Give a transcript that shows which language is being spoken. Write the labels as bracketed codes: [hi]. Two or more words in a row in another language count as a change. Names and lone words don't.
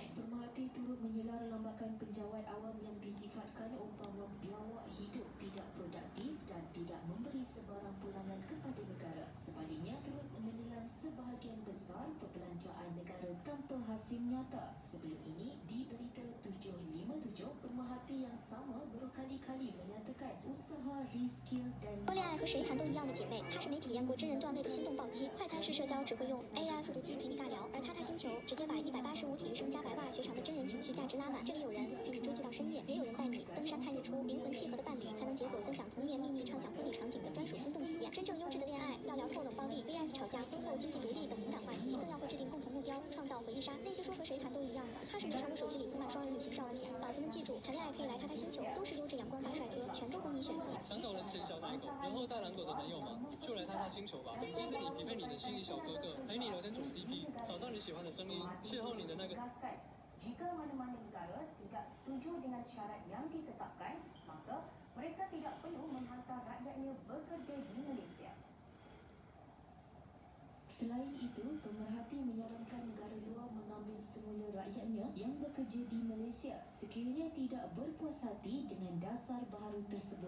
[ms] Pemerhati turut menyelar lambakan penjawat awam yang disifatkan umpama biawak hidup tidak produktif dan tidak memberi sebarang pulangan kepada negara. Sebaliknya, terus menelan sebahagian besar perbelanjaan negara tanpa hasil nyata. Sebelum ini, di Berita 757, pemerhati yang sama berkali-kali menyatakan usaha reskill dan [zh] 说恋爱和谁谈都一样的姐妹，她是没体验过真人段位的心动暴击，快餐式社交只会用 AI 复读机陪你尬聊，而他星球直接把185体育生加白袜雪场的真人情绪价值拉满。这里有人陪你追剧到深夜，也有人带你登山看日出，灵魂契合的伴侣才能解锁分享童年秘密、畅想婚礼场景的专属心动体验。真正优质的恋爱要聊够冷暴力、VS 吵架、婚后经济独立等敏感话题，更要会制定共同目标，创造回忆杀。那些说和谁谈都一样的，他是日常的手机里充满双人旅行少年。宝子们记住，谈恋爱可以来他星球，都是优质阳光大帅哥，全都供你选择。想找人前小奶狗，然后大狼狗的朋友吗？就来他星球吧，接着你匹配你的心仪小哥哥，陪你聊天组 CP，找到你喜欢的声音，邂逅你的那个。 [ms] Jika mana-mana negara tidak setuju dengan syarat yang ditetapkan, maka mereka tidak perlu menghantar rakyatnya bekerja di Malaysia. Selain itu, pemerhati menyarankan negara luar mengambil semula rakyatnya yang bekerja di Malaysia sekiranya tidak berpuas hati dengan dasar baharu tersebut.